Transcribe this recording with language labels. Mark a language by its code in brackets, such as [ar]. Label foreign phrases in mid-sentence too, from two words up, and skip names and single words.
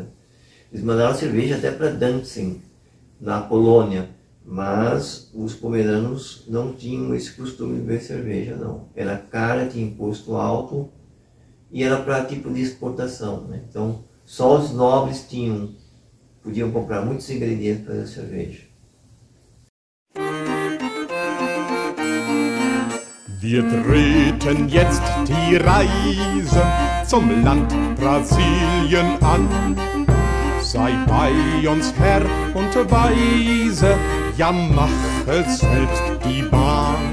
[pt] Eles mandaram cerveja até para Danzig, na Polônia, mas os pomeranos não tinham esse costume de beber cerveja, não. Era cara, tinha imposto alto e era para tipo de exportação, né? Então só os nobres podiam comprar muitos ingredientes para fazer cerveja. [de] Wir treten jetzt die Reise zum Land Brasilien an. Sei bei uns Herr und Weise, ja mache selbst die Bahn.